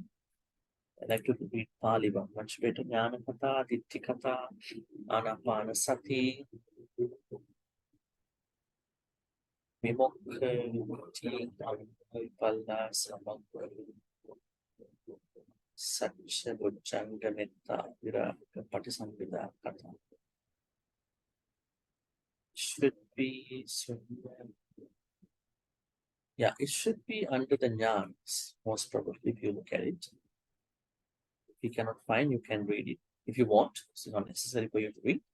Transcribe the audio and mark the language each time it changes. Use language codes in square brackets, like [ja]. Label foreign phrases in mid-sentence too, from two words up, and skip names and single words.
[en] I like to read Pali one much better. Jnanakatha, Ditthikatha, Anapanasati, Vimukti, Palla, Samagga, Satya, Bujjangametta, Viraka, Patisambhida, Katha. Should be somewhere. Yeah, it should be under the Jnans, most probably, if you look at it. If you cannot find, you can read it. If you want, it's not necessary for you to read.